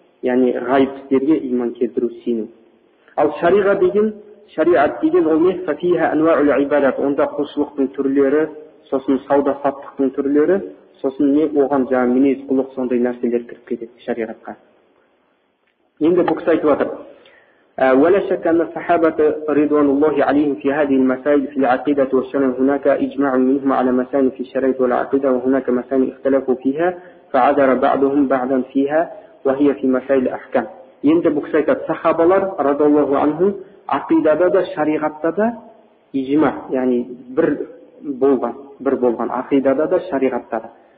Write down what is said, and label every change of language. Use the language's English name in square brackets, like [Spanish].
[Kazakh] Яғни ғайып істерге иман келтіру, сенім. Ал шариға деген, шариат деген ол не? [Arabic] Фафиха анваул ибадат. [Kazakh] Онда құлшылықтың түрлері, сосын сауда саттықтың түрлері, сосын не оған жаңа мінез құлық сондай нәрселер кіріп кетеді шариғатқа. Енді бұл кісі айтып жатыр. [Arabic] ولا شك أن الصحابة رضوان الله عليهم في هذه المسائل في العقيدة والشرع هناك إجماع منهم على مسائل في الشريعة والعقيدة وهناك مسائل اختلفوا فيها فعذر بعضهم بعضا فيها وهي في مسائل الأحكام. [Kazakh] Енді бұл кісі айтады, сахабалар радиаллаху анхум ақидада да шариғатта да ижма, яғни бір болған ақидада да шариғатта да.